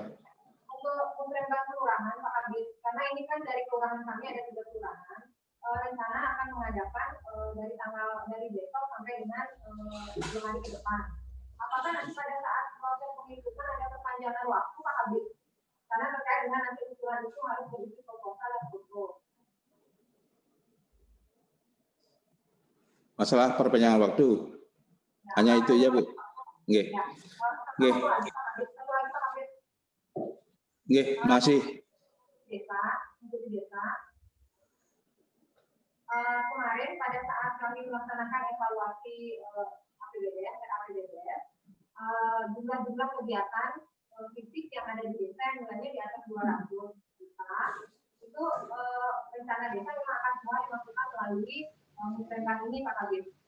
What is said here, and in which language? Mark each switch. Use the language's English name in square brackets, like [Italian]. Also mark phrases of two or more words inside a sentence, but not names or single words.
[Indonesian] Untuk pemerintahan kelurahan Pak Kabit, karena ini kan dari kelurahan kami ada 3 kelurahan, rencana akan mengadakan dari besok sampai dengan 2 hari ke depan. Apakah nanti pada saat proses penghitungan ada perpanjangan waktu harus berisi proposal dan foto. Masalah perpanjangan waktu. Hanya itu ya, Bu. Nggih. Ya, Nggih. Nggih, masih. Desa, untuk di desa. Kemarin pada saat kami melaksanakan evaluasi APBDes dan APBDes, jumlah kegiatan fisik yang ada di desa yang nilainya di atas 200 juta, itu rencana desa memang akan semua dimasukkan melalui musrenbang ini, Pak Kabit.